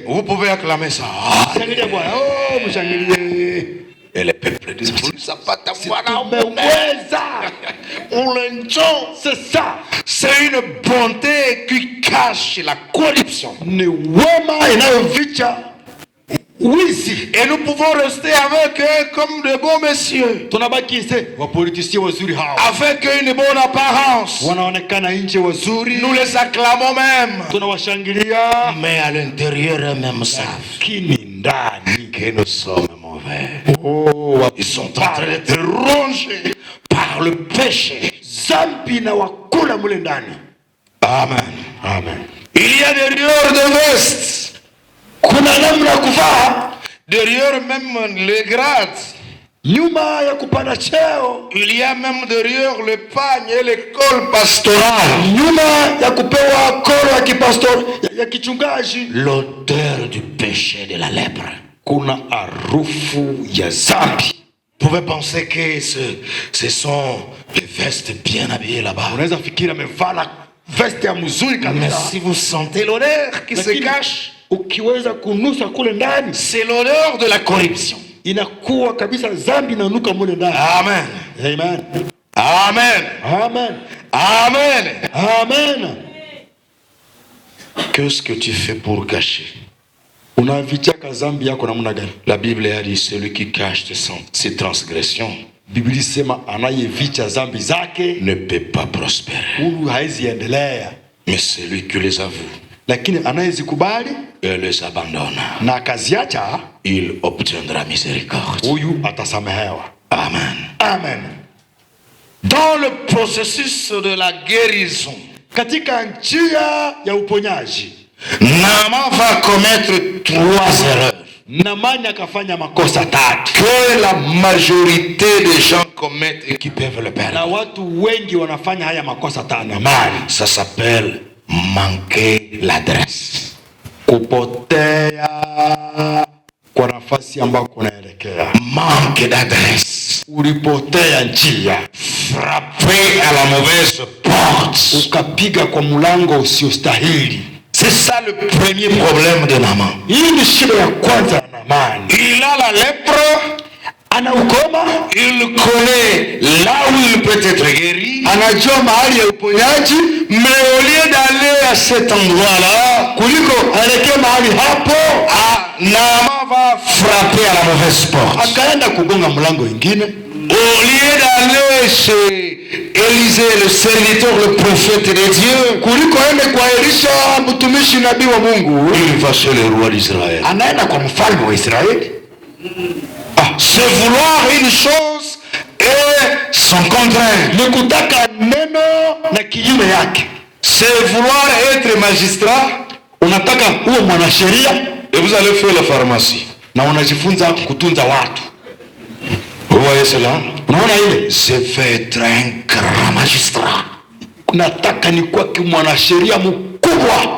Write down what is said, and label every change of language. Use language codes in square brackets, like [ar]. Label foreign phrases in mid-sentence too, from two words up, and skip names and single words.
[fr] Vous pouvez acclamer ça. [sw] Shangilia Bwana. Oh, mshangilie. [fr] Et les peuples disent Sapata umeweza. C'est ça. C'est une bonté qui cache la corruption. [sw] Ni wema inayoficha wizi. [fr] Et nous pouvons rester avec eux comme de bons messieurs. [sw] Tunabaki wapolitisia wazuri hawa. [fr] Avec une bonne apparence. [sw] Wanaonekana nje wazuri. [fr] Nous les acclamons même. [sw] Tunawashangilia. [fr] Mais à l'intérieur eux-mêmes savent [sw] kini ndani [fr] que nous sommes mauvais. Ils sont en train d'être rongés par le péché. [sw] Zambi na wakula mule ndani. Amen. Amen. [fr] Il y a derrière de vestes. [sw] Kuna namna kuvaa. [fr] Derrière même les grades. [sw] Nyuma ya kupanda cheo. [fr] Il y a même derrière le pagne et l'école pastorale. [sw] Nyuma ya kupewa koro ya kipastor ya kichungaji. [fr] L'odeur du péché de la lèpre. [sw] Kuna harufu ya zambi. [fr] Vous pouvez penser que ce sont les vestes bien habillées là-bas. [sw] Unaweza fikiri amevala veste ya mzuri kabisa. [fr] Mais si vous sentez l'odeur qui se cache, [sw] ukiweza kunusa kule ndani, [fr] c'est l'odeur de la corruption. [sw] Inakuwa kabisa zambi inanuka mule ndani. Amen. Amen. Amen. Amen. Amen. Amen. [fr] Qu'est-ce que tu fais pour cacher? [sw] Unavichaka zambi yako namna gani? [fr] La Bible a dit celui qui cache ses transgressions, [sw] Biblia sema anayevicha zambi zake [fr] ne peut pas prospérer. [sw] Huyu haizi endelea. [fr] Mais celui qui les avoue, [sw] lakini anayezikubali [fr] et les abandonne, [sw] na akaziacha, [fr] il obtiendra miséricorde. [sw] Huyu atasamehewa. Amen. Amen. [fr] Dans le processus de la guérison, [sw] katika njia ya uponyaji, [fr] Naaman va commettre 3 erreurs. [sw] Naamani akafanya makosa 3 [fr] que la majorité des gens commettent et qui peuvent le perdre. [sw] Na watu wengi wanafanya haya makosa 3. Naamani, [fr] ça s'appelle manquer l'adresse. [sw] Kupotea kwa nafasi ambako unaelekea. [fr] Manque d'adresse. [sw] Ulipotea njia. [fr] Frapper à la mauvaise porte. [sw] Ukapiga kwa mlango usiostahili. [fr] C'est ça le premier problème de Naaman. [sw] Hii ni shida ya kwanza ya Naamani. [fr] Il a la lèpre, [sw] ana ukoma, [fr] il connaît là où il peut être guéri, [sw] anajua mahali ya uponyaji, [fr] mais au lieu d'aller à cet endroit-là, [sw] kuliko aelekee mahali hapo, [fr] Naaman va frapper à la mauvaise porte. [sw] Akaenda kugonga mlango ingine. [fr] Au lieu d'aller chez Élisée, le serviteur, le prophète de Dieu, [sw] kuliko aende kwa Elisha, mtumishi nabii wa Mungu, [fr] il va chez le roi d'Israël. [sw] Anaenda kwa mfalme wa Israeli. [fr] C'est vouloir une chose et son contraire. [sw] Ni kutaka neno na kinyume yake. [fr] C'est vouloir être magistrat, [sw] unataka uwe mwanasheria, [fr] et vous allez faire la pharmacie, [sw] na unajifunza kutunza watu. [fr] Vous voyez cela? [sw] Unaona ile? [fr] Je vais être un grand magistrat. [sw] Nataka ni kwa mwanasheria mkubwa.